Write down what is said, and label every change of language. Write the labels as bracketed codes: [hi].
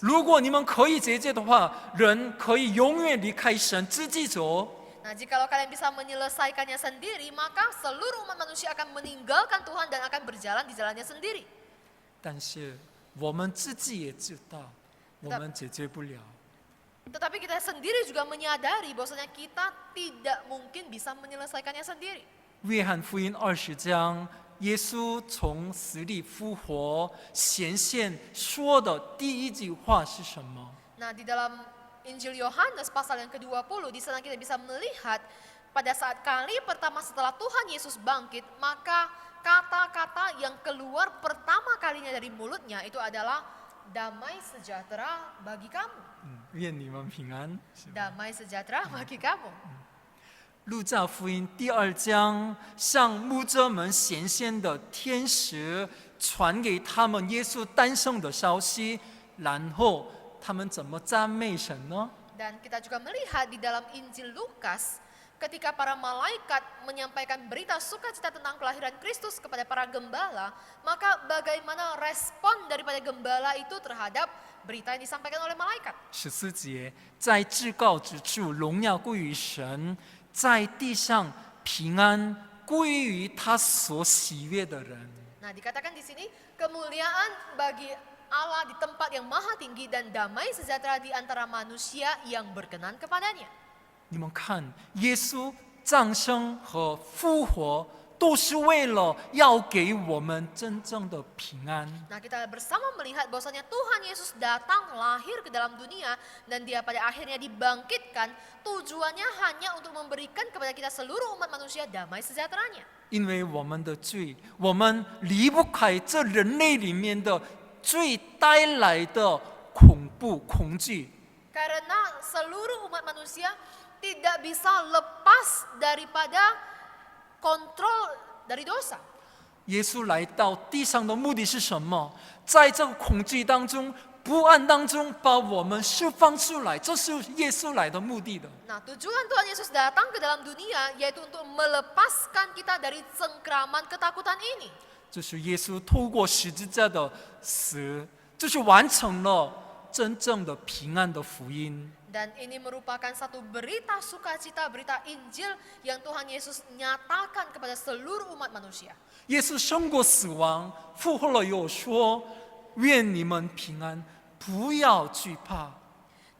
[zh] 如果你们可以解决的话，人可以永远离开神，自己走。 [id] Nah, jikalau kalian bisa menyelesaikannya sendiri, maka seluruh umat manusia akan meninggalkan Tuhan dan akan berjalan di jalannya sendiri. [zh] 但是我们自己也知道，我们解决不了。 [id] Tetapi kita sendiri juga menyadari bahwasanya kita tidak mungkin bisa menyelesaikannya sendiri. [zh] 约翰福音20章，耶稣从死里复活显现说的第一句话是什么？ [id] Nah, di dalam Injil Yohanes pasal yang ke-20, di sana kita bisa melihat pada saat kali pertama setelah Tuhan Yesus bangkit, maka kata-kata yang keluar pertama kalinya dari mulutnya itu adalah damai sejahtera bagi kamu. [zh] 愿你们平安。 [id] Damai sejahtera bagi kamu. [zh] 路加福音第2章，向牧者们显现的天使传给他们耶稣诞生的消息，然后他们怎么赞美神呢？ [id] Dan kita juga melihat di dalam Injil Lukas, ketika para malaikat menyampaikan berita sukacita tentang kelahiran Kristus kepada para gembala, maka bagaimana respon daripada gembala itu terhadap berita yang disampaikan oleh malaikat? [zh] 14节，在至高之处荣耀归于神，在地上平安归于他所喜悦的人。 [id] Nah, dikatakan di sini kemuliaan bagi Allah di tempat yang maha tinggi dan damai sejahtera di antara manusia yang berkenan kepadanya. [zh] 你们看，耶稣降生和复活，都是为了要给我们真正的平安。 [id] Nah, kita bersama melihat bahwasanya Tuhan Yesus datang lahir ke dalam dunia dan dia pada akhirnya dibangkitkan, tujuannya hanya untuk memberikan kepada kita seluruh umat manusia damai sejahteranya. [zh] 因为我们的罪，我们离不开这人类里面的罪带来的恐怖、恐惧。 [id] Karena seluruh umat manusia tidak bisa lepas daripada kontrol dari dosa. [zh] 耶稣来到地上的目的是什么？在这个恐惧当中、不安当中，把我们释放出来，这是耶稣来的目的的。 [id] Nah, tujuan Tuhan Yesus datang ke dalam dunia yaitu untuk melepaskan kita dari cengkraman ketakutan ini. [zh] 这是耶稣透过十字架的死，就是完成了真正的平安的福音。 [id] Dan ini merupakan satu berita sukacita, berita Injil yang Tuhan Yesus nyatakan kepada seluruh umat manusia. [zh] 耶稣胜过死亡，复活了又说：“愿你们平安，不要惧怕。”